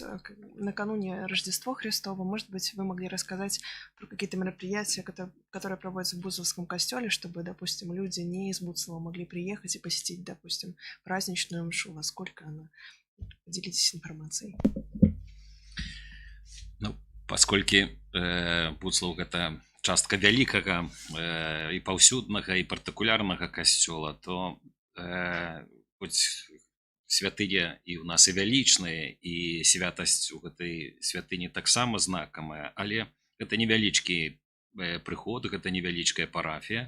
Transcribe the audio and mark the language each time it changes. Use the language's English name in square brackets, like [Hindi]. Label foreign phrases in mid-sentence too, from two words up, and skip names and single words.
[Russian] Накануне Рождества Христова, может быть, вы могли рассказать про какие-то мероприятия, которые проводятся в Буцловском костеле, чтобы, допустим, люди не из Буцлова могли приехать и посетить, допустим, праздничную мшу. Во сколько она? Поделитесь информацией. [Belarusian] Ну, поскольку Буцлаў это частка вялікага і паўсюднага і партыкулярнага касцёла, то хоць святыня і ў нас і вялічная, і святасць у гэтай святыні таксама знакамая, але гэта невялічкі прыход, гэта невялічкая парафія.